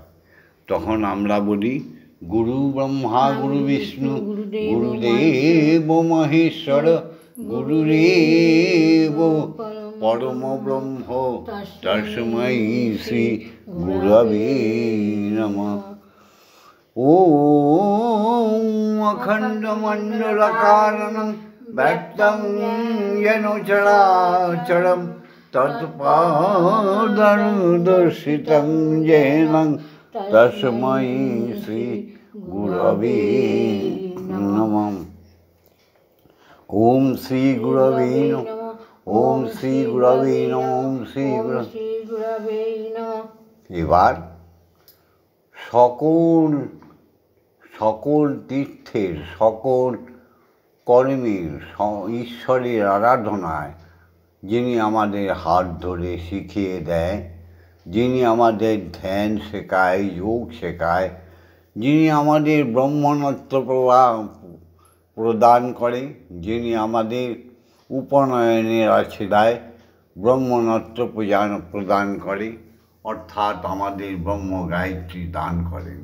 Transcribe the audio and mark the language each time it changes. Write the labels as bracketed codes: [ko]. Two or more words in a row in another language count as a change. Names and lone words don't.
[bn] তখন আমরা বলি [sa] গুরু ব্রহ্মা গুরু বিষ্ণু গুরুদেব মহেশ্বর গুরুরেব পরম ব্রহ্ম তস্मै শ্রী গুরবে নমঃ। ওম অখণ্ডমণ্ডলাকারণং ব্যক্তং যেন চরাচরম তৎপাদর্শিতং যেন তস্मै শ্রী গুরবে নমঃ। ওম শ্রী গুরবে নমঃ। ওম শ্রী গুরবে নমঃ। ওম শ্রী গুরবে নমঃ। [bn] এবার সকল তীর্থের সকল কর্মের ঈশ্বরের আরাধনায় যিনি আমাদের হাত ধরে শিখিয়ে দেয়, যিনি আমাদের ধ্যান শেখায়, যোগ শেখায়, যিনি আমাদের ব্রহ্মণত্ব প্রদান করে, যিনি আমাদের উপনয়নের আশ্রয় ব্রহ্মণত্ব প্রদান করে, অর্থাৎ আমাদের ব্রহ্ম গায়ত্রী দান করেন।